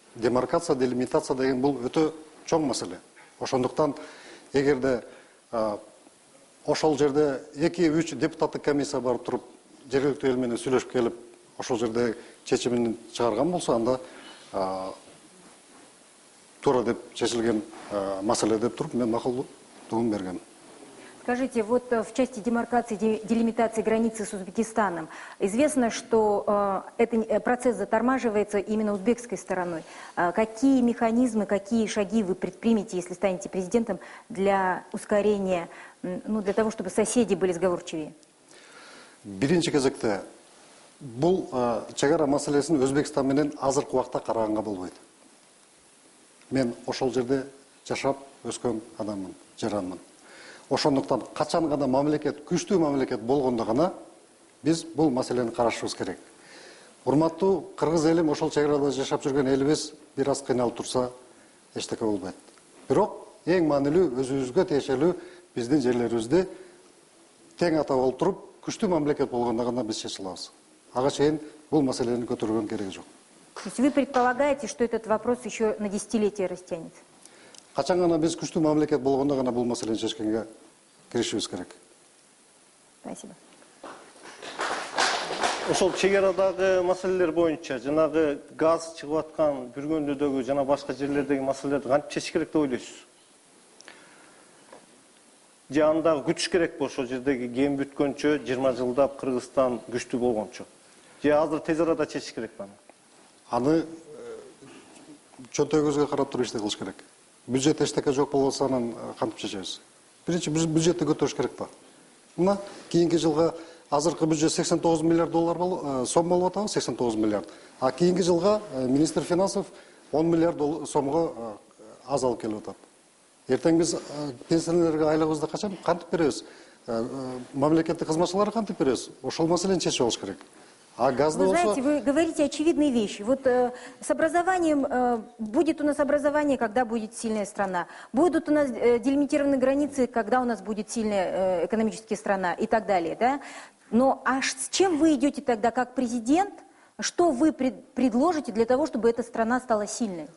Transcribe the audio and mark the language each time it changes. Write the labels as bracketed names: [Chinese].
[Kyrgyz] Демаркация, делимитация деген бул өтө чоң маселе. Ошондуктан эгерде ошол жерде 2-3 депутаттык комиссия барып туруп, жергиликтүү эл менен сүйлөшүп келип, ошол жерде чечимин чыгарган болсо, анда туура деп чечилген маселе деп туруп, мен макулдугун бергем. [Russian] Скажите, вот в части демаркации, делимитации границы с Узбекистаном, известно, что этот процесс затормаживается именно узбекской стороной. Какие механизмы, какие шаги вы предпримете, если станете президентом, для ускорения, для того, чтобы соседи были сговорчивее? [Kyrgyz] Биринчи кезекте, бул чегара маселесин Өзбекстан менен азыркы убакта караганга болбойт. Мен ошол жерде жашап өскөн адаммын, жаранмын. Ошондуктан качан гана мамлекет, күчтүү мамлекет болгондо гана биз бул маселени карашыбыз керек. Урматтуу кыргыз элим, ошол чегарада жашап жүргөн элибиз бир аз кыйналып турса, эчтеке болбойт. Бирок эң маанилүү өзүбүзгө тиешелүү биздин жерлерибизди тең ата болуп туруп, күчтүү мамлекет болгондо гана биз чече алабыз. Ага чейин бул маселени көтөргөн кереги жок. [Russian] То есть вы предполагаете, что этот вопрос еще на десятилетия растянется? [Kyrgyz] Качан гана биз күчтүү мамлекет болгондо гана бул маселени чечкенге киришибиз керек. [Russian] Спасибо. [Kyrgyz] Ошол чегарадагы маселелер боюнча, жанагы газ чыгып аткан Бүргөндүдөгү жана башка жерлердеги маселелерди кантип чечиш керек деп ойлойсуз? Же андагы күтүш керекпи ошол жердеги кем бүткөнчө 20 жылдап Кыргызстан күчтүү болгончо? Же азыр тез арада чечиш керекпи аны? Аны чөнтөгүбүзгө карап туруп иште кылыш керек. Бюджет эчтеке жок болсо анан кантип чечебиз? Биринчи бюджетти көтөрүш керек да. Мына кийинки жылга азыркы бюджет 89 миллиард доллар сом болуп атабы, 89 миллиард. А кийинки жылга [Russian] министр финансов [Kyrgyz] 10 миллиард сомго аз алып келип атат. Эртең биз пенсионерлерге айлыгыбызды качан кантип беребиз? Мамлекеттик кызматчыларга кантип беребиз? Ошол маселени чечип алыш керек. А газды [Russian] Вы знаете, вы говорите очевидные вещи. Вот с образованием, будет у нас образование, когда будет сильная страна. Будут у нас делимитированы границы, когда у нас будет сильная экономическая страна и так далее. Да? Но а с чем вы идете тогда как президент? Что вы предложите для того, чтобы эта страна стала сильной?